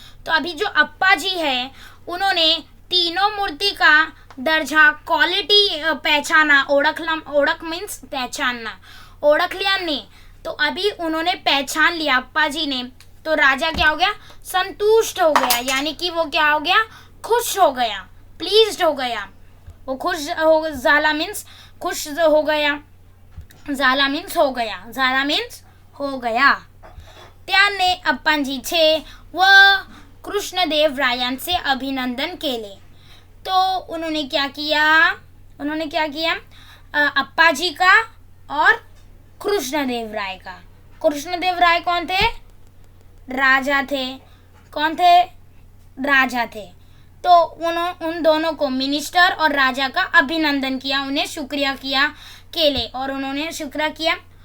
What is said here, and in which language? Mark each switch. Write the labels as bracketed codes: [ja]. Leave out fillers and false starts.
[hi] तो अभी जो अप्पाजी है उन्होंने तीनों मूर्ति का दर्जा, क्वालिटी पहचाना. [mr] ओळख मीन्स [hi] पहचानना, [mr] ओळखल्याने. [hi] तो अभी उन्होंने पहचान लिया अप्पाजी ने, तो राजा क्या हो गया, संतुष्ट हो गया, यानी कि वो क्या हो गया, खुश हो गया, प्लीज्ड हो गया. वो खुश हो, झाला मीन्स खुश हो गया, झाला मीन्स हो गया, झाला मीन्स हो गया. [mr] त्याने अप्पाजीचे व कृष्णदेवरायांचे अभिनंदन केले. [hi] तो उन्होंने क्या किया, अप्पाजी का और कृष्णदेव राय का. कृष्णदेव राय कौन थे, राजा थे. कौन थे, राजा थे. तो उन दोनों को, मिनिस्टर और राजा का अभिनंदन किया, उन्हें शुक्रिया किया केले, और उन्होंने शुक्रिया किया.